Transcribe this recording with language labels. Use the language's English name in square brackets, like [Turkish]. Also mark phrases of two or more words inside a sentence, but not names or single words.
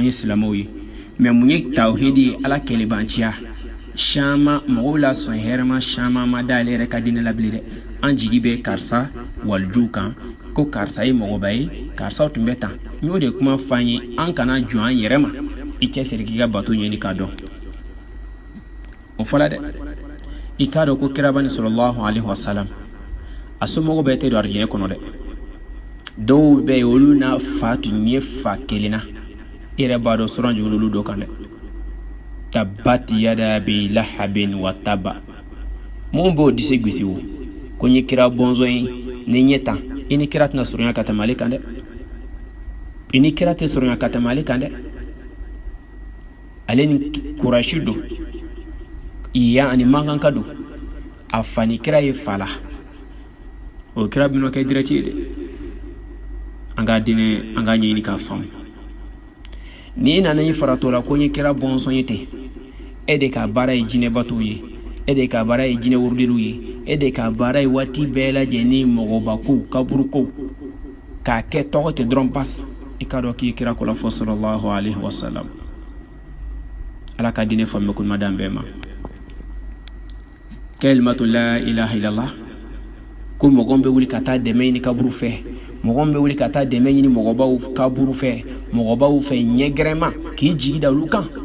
[Bambara] ye silamɛw ye mɛ mun ye tawhidi ye ala kɛlɛbanciya caman mɔgɔw la sɔn hɛrɛma caman ma da ale yɛrɛ ka diinɛ la bilen dɛ an jigi bɛ karisa walijuw kan ko karisa ye mɔgɔba ye karisaw tun bɛ tan n y'o de kuma fɔ an ye an kana jɔn an yɛrɛ ma i cɛsiri k'i ka bato ɲini k'a dɔn o fɔla dɛ i k'a dɔn ko kirabani [Arabic] صلى الله عليه وسلم [Bambara] a somɔgɔw bɛɛ tɛ don arijinɛ kɔnɔ dɛ dɔw bɛ yen olu n'a fa tun ye fa kelen na i yɛrɛ b'a dɔn sɔrɔ jigin olu dɔ kan dɛ [Arabic] تبت يدا أبي لهب وتب [Bambara] mun b'o disi gosi o ko n ye kira bɔnsɔn ye ni ɲɛ tan i ni kira tɛna surunya ka tɛmɛ ale kan dɛ i ni kira tɛ surunya ka tɛmɛ ale kan dɛ ale ni kurasi don iya ani mankan ka don a fa ni kira ye fa la o kira bɛn'o kɛ direct ye dɛ an ka diinɛ an ka ɲɛɲini k'a faamu ni nana i faratɔ la ko n ye kira bɔnsɔn ye ten e de ka baara ye jinɛbatow ye e de ka baara ye jinɛ wurudiliw ye e de ka baara ye waati bɛɛ lajɛlen mɔgɔbakow kaburukow k'a kɛ tɔgɔ tɛ dɔrɔn bas i ka dɔn k'i kira kɔlɔfɔ [Arabic] صلى الله عليه وسلم [Bambara] ala ka diinɛ faamu ko madan bɛɛ ma [Arabic] كلمة لا إله إلا الله [Bambara] ko mɔgɔw bɛ wuli ka taa dɛmɛ ɲini kaburu fɛ mɔgɔw bɛ wuli ka taa dɛmɛ ɲini mɔgɔbaw kaburu fɛ mɔgɔbaw fɛ ɲɛgɛrɛma k'i jigi da olu kan